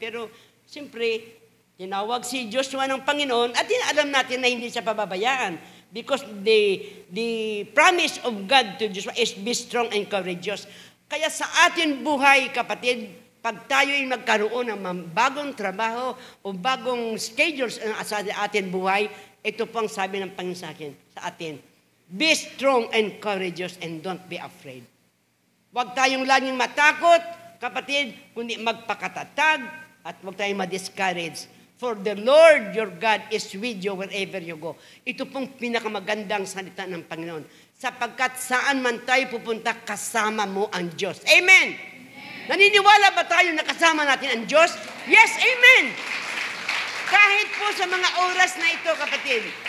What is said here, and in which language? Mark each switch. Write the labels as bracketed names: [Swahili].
[Filipino] Pero siyempre, tinawag si Joshua ng Panginoon at alam natin na hindi siya pababayaan. [English] Because the promise of God to Joshua is be strong and courageous. [Filipino] Kaya sa atin buhay, kapatid, pag tayo ay magkaroon ng bagong trabaho o bagong schedules sa atin buhay, ito po ang sabi ng Panginoon sa atin. [English] Be strong and courageous and don't be afraid. [Filipino] Huwag tayong laging matakot, kapatid, kundi magpakatatag at huwag tayong ma-discourage. [English] For the Lord your God is with you wherever you go. [Filipino] Ito pong pinakamagandang salita ng Panginoon. Sapagkat saan man tayo pupunta, kasama mo ang Diyos. Amen! Naniniwala ba tayo na kasama natin ang Diyos? Yes, amen! Kahit po sa mga oras na ito, kapatid.